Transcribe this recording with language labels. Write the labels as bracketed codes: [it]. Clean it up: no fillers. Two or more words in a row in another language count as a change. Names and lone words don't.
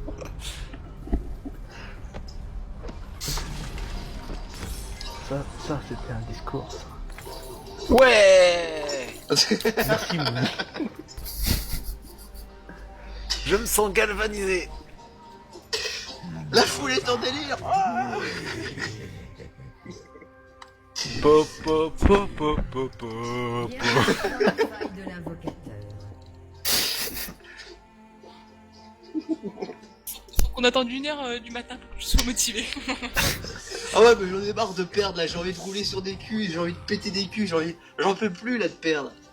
[fr] Ça c'était un discours, ça. Ouais. Merci, Mouni. Je me sens galvanisé. La foule est en délire. Ah. Po, po, po, po, po, po, Bien po. sûr, dans la faille de l'invocateur. On attend une heure du matin pour que je sois motivé. Ah ouais, mais j'en ai marre de perdre là. J'ai envie de rouler sur des culs, j'ai envie de péter des culs, j'en peux plus là de perdre.